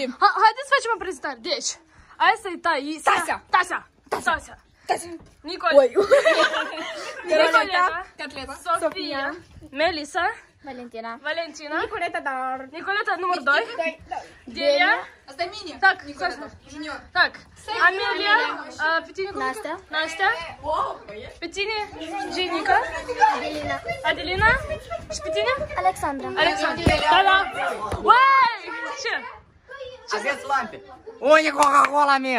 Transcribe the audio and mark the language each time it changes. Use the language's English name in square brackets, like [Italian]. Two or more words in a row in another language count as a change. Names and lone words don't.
[Romanian] Haideți să facem o prezentare. Deci, asta e Tasia. Nicoleta, Sofia, Melisa, Valentina, Nicoleta număr 2, Delia, Asta e mine. [Russian] так, Junior. так, [Romanian] Amelia, pe tine cum? Nastea, pe tine Jenica, Adelina și pe tine? Alexandra. Da. Uai! Ce? Aveți lampe. Unde Coca-Cola mea?